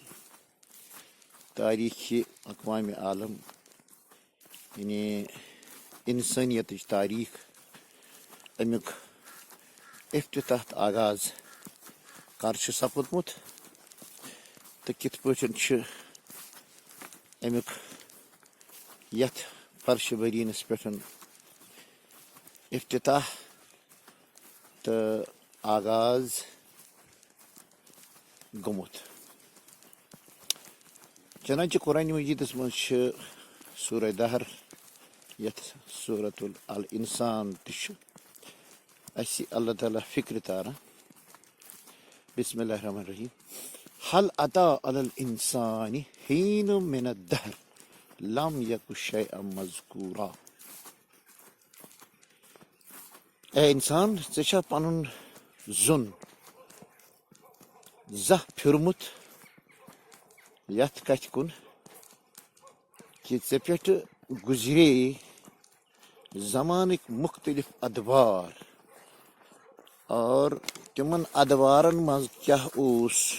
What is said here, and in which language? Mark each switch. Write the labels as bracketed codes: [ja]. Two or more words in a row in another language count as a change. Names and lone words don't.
[ks] تاریٖخِ اقوامِ عالم یعنی اِنسٲنیتٕچ تاریٖخ، اَمیُک افتتاح تہٕ آغاز کر چھُ سپُدمُت تہٕ کِتھ پٲٹھۍ چھُ اَمیُک یتھ فرشِ بٔریٖنَس پٮ۪ٹھ افتتاح تہٕ آغاز گوٚمُت. چنانچہ قرآنِ مجیٖدس منٛز چھِ سورہ دہر یتھ سورۃ الانسان تہِ چھُ اَسہِ اللہ تعالیٰ فکرِ تاران. [ar] بسم اللہ الرحمن الرحیم. هل اتى على الانسان حين من الدهر لم يكن شيئا مذكورا. [ks] اے انسان، ژےٚ چھا پنُن زوٚن زانٛہہ پھیوٗرمُت یتھ کتھِ کُن کہِ ژےٚ پٮ۪ٹھ گُزرے زمانٕکۍ مختلف ادوار اور تِمن ادوارن منٛز کیٛاہ اوس